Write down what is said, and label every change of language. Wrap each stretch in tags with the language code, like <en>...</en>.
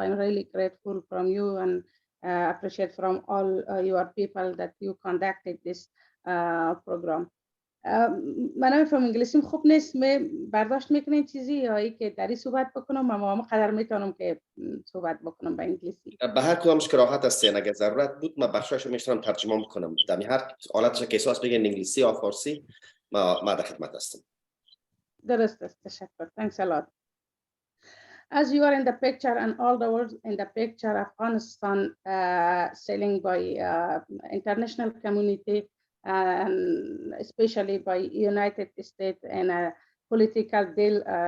<en>I'm really grateful from you and appreciate from all your people that you conducted this program.</en> <fa>من فهم انگلیسیم خوب نیست. برداشت میکنین چیزی یا ای که دری صحبت بکنم؟ اما قدر میتونم که صحبت بکنم به انگلیسی. به هر کدامش که راحت هستین. اگه ضرورت بود من بخشایشو میتونم ترجمه میکنم. در هر حالتش که احساس بگین انگلیسی یا فارسی ما در خدمت هستم. درست است. تشکر.</fa> <en>Thanks a lot. As you are in the picture and all the world in the picture, Afghanistan selling by international community and especially by United States in a political deal.</en>